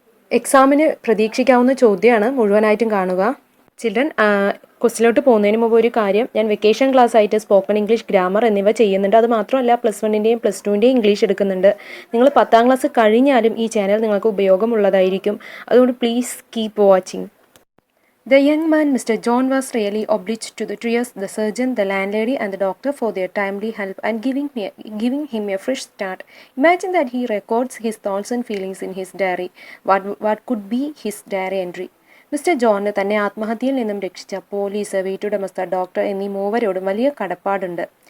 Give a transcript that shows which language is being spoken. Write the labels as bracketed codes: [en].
[ml] എക്സാമിന് പ്രതീക്ഷിക്കാവുന്ന ചോദ്യമാണ്. മുഴുവനായിട്ടും കാണുക. ചിൽഡ്രൻ, ക്വസ്റ്റിലോട്ട് പോകുന്നതിന് മുമ്പ് ഒരു കാര്യം, ഞാൻ വെക്കേഷൻ ക്ലാസ് ആയിട്ട് സ്പോക്കൺ ഇംഗ്ലീഷ്, ഗ്രാമർ എന്നിവ ചെയ്യുന്നുണ്ട്. അത് മാത്രമല്ല +1-ൻ്റെയും +2-ൻ്റെയും ഇംഗ്ലീഷ് എടുക്കുന്നുണ്ട്. നിങ്ങൾ 10ാം ക്ലാസ് കഴിഞ്ഞാലും ഈ ചാനൽ നിങ്ങൾക്ക് ഉപയോഗമുള്ളതായിരിക്കും. [en] അതുകൊണ്ട് please keep watching. The young man, Mr. John, was really obliged to the Trias, the surgeon, the landlady and the doctor for their timely help and giving him a fresh start. Imagine that he records his thoughts and feelings in his diary. What could be his diary entry? [ml] Mister ജോണിന് തന്നെ ആത്മഹത്യയിൽ നിന്നും രക്ഷിച്ച police, വീട്ടുടമസ്ഥ, doctor എന്നീ മൂവരോടും വലിയ കടപ്പാടുണ്ട്.